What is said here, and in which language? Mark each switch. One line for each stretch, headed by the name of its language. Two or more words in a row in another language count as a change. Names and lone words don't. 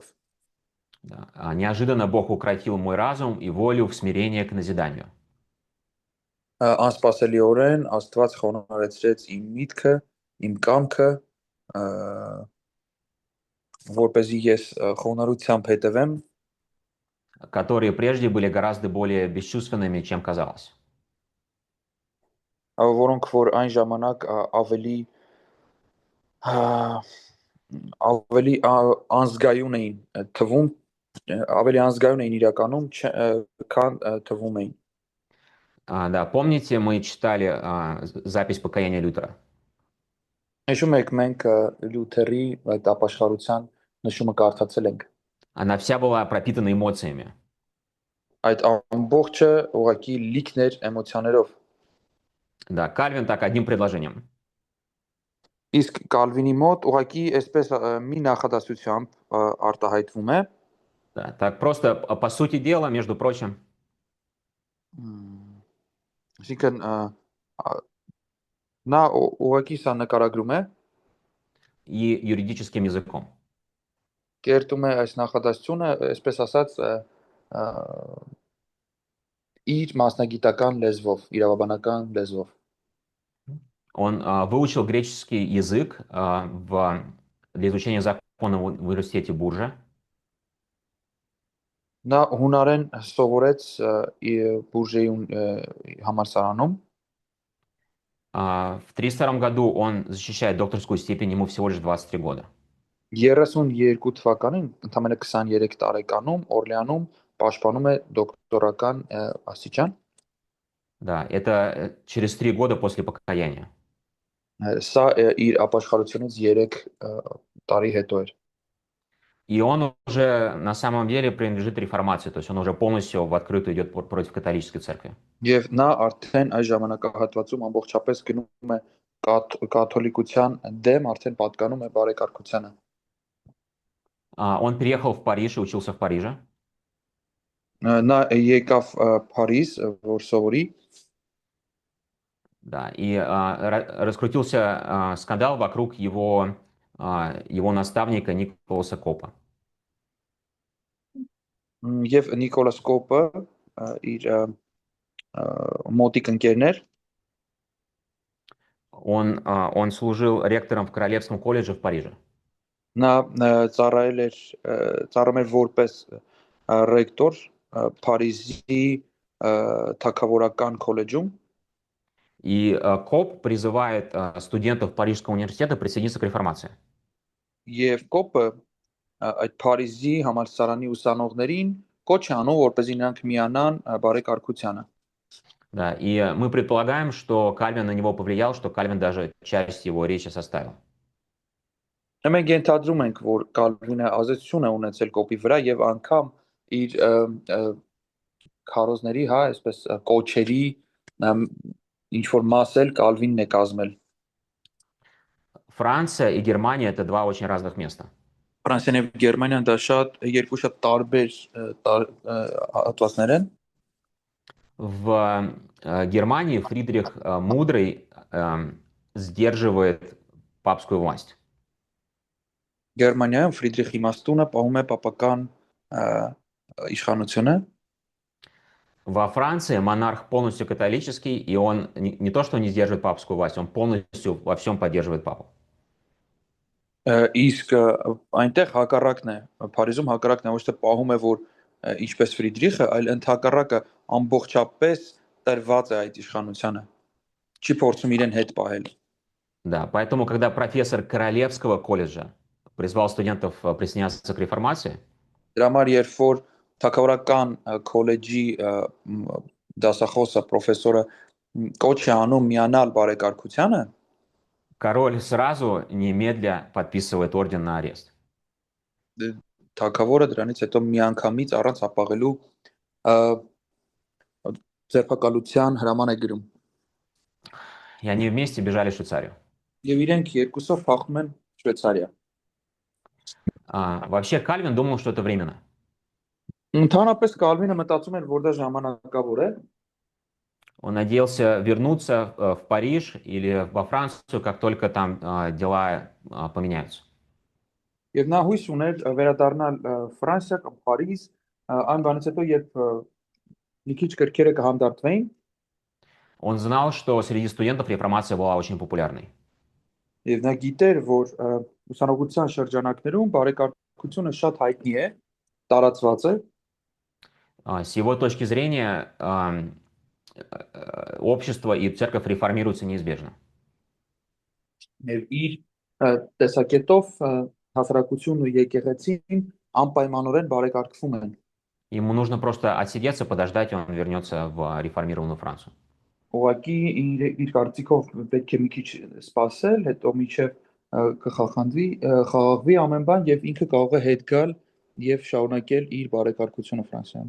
Russian: Да. Неожиданно Бог укротил мой разум и волю в смирение к назиданию.
Armenian: Անսպասելիորեն Աստված խոնարհեցրեց իմ միտքը, իմ կամքը, որպեսզի ես խոնարհությամբ հետևեմ,
Russian: которые прежде были гораздо более бесчувственными, чем казалось.
Armenian: որոնք որ այն ժամանակ ավելի անզգայուն էին թվում, ավելի անզգայուն էին իրականում, քան թվում էին։
Russian: Да, помните, мы читали запись покаяния Лютера?
Armenian: Հիշում եք մենք Լյութերի այդ ապաշխարության նշումը կարդացել ենք։
Russian: Она вся была пропитана эмоциями.
Armenian: Այդ ամբողջը ուղղակի լիքն էր էմոցիաներով։
Russian: Да, Кальвин так одним предложением.
Armenian: Իսկ Կալվինի մոտ ուղղակի այսպես մի նախադասությամբ արտահայտվում է։
Russian: Да, так просто, по сути дела, между прочим.
Armenian: Այսինքն նա ուղղակի սա նկարագրում է
Russian: И юридическим языком.
Armenian: կերտում է այս նախադասությունը, այսպես ասած, իր մասնագիտական լեզվով, իրավաբանական լեզվով։
Russian: Он выучил греческий язык для изучения закона в университете Буржа.
Armenian: Նա հունարեն սովորեց Բուրժեի համալսարանում։
Russian: В 1932 году он защищает докторскую степень, ему всего лишь 23 года.
Armenian: 32 թվականին, ընդամենը 23 տարեկանում Օրլեանում պաշտպանում է դոկտորական աստիճան։
Russian: Да, это через 3 года после покаяния.
Armenian: Սա իր ապաշխարությունից 3 տարի հետո էր։
Russian: И он уже на самом деле принадлежит реформации, то есть он уже полностью в открытую идет против католической церкви.
Armenian: Եվ նա արդեն այս ժամանակահատվածում ամբողջապես գնում է կաթոլիկության դեմ, արդեն պատկանում է բարեկարգությանը։
Russian: Он переехал в Париж и учился в Париже.
Armenian: Նա եկավ Փարիզ, որ սովորի։
Russian: Да, и раскрутился скандал вокруг его наставника Николаса Копа.
Armenian: Եվ Նիկոլաս Կոպը իր մոտիկ ընկերներ,
Russian: он служил ректором в Королевском колледже в Париже.
Armenian: նա ծառայել էր որպես ռեկտոր Փարիզի թագավորական քոլեջում։
Russian: И Коп призывает студентов Парижского университета присоединиться к реформации.
Armenian: Եվ Կոպը այդ Փարիզի համալսարանի ուսանողներին կոչ է անում, որպեսզի նրանք միանան բարեկարգությանը։
Russian: Да, и мы предполагаем, что Кальвин на него повлиял, что Кальвин даже часть его речи составил.
Armenian: Մենք ենթադրում ենք, որ Կալվինը ազդեցություն է ունեցել Կոպի վրա եւ անգամ իր քարոզների, հա, այսպես կոչերի ինչ որ մասել Կալվինն է կազմել։
Russian: Франция и Германия это два очень разных места.
Armenian: Ֆրանսիան եւ Գերմանիան դա երկու շատ տարբեր հատվածներ են։
Russian: В Германии Фридрих Мудрый сдерживает папскую власть.
Armenian: Գերմանիայում Ֆրիդրիխ Իմաստունը պահում է պապական իշխանությունը։
Russian: Во Франции монарх полностью католический, и он не то, что не сдерживает папскую власть, он полностью во всем поддерживает папу.
Armenian: Իսկ այնտեղ հակառակն է, Փարիզում հակառակն է, ոչ թե պահում է, որ ինչպես Ֆրիդրիխը, այլ ընդհակառակը ամբողջապես տրված է այդ իշխանությանը, չի փորձում իրեն հետ պահել։
Russian: Да, поэтому, когда профессор Королевского колледжа призвал студентов присоединяться к реформации,
Armenian: Դրա համար երբ որ թագավորական քոլեջի դասախոսը պրոֆեսորը կոչ է անում միանալ բարեկարգությանը,
Russian: король сразу немедля подписывает орден на арест.
Armenian: թագավորը դրանից հետո միանգամից առանց հապաղելու ձերբակալության հրաման է գրում։
Russian: И они вместе бежали в Швейцарию.
Armenian: Եվ իրենք երկուսով փախնում են Շվեյցարիա։
Russian: Вообще Кальвин думал, что это временно.
Armenian: Ընդհանրապես Կալվինը մտածում էր, որ դա ժամանակավոր է։
Russian: Он надеялся вернуться в Париж или во Францию, как только там дела поменяются.
Armenian: Եվ նա հույս ուներ վերադառնալ Ֆրանսիա կամ Փարիզ, այն բանից հետո երբ մի քիչ կրքերը կհանդարտվեին,
Russian: Он знал, что среди студентов реформация была очень популярной.
Armenian: եւ նա գիտեր, որ ուսանողության շրջանակներում բարեկարգությունը շատ հայտնի է, տարածված է,
Russian: С его точки зрения, общество и церковь реформируются неизбежно.
Armenian: եւ իր տեսակետով հասարակությունն ու եկեղեցին անպայմանորեն բարեկարգվում են։
Russian: Ему нужно просто отсидеться, подождать, и он вернется в реформированную Францию.
Armenian: Ուղղակի իր կարծիքով պետք է մի քիչ սպասել, հետո միջև խաղաղվի ամեն բան եւ ինքը կարող է հետ գալ եւ շարունակել իր բարեկարգությունը Ֆրանսիայում։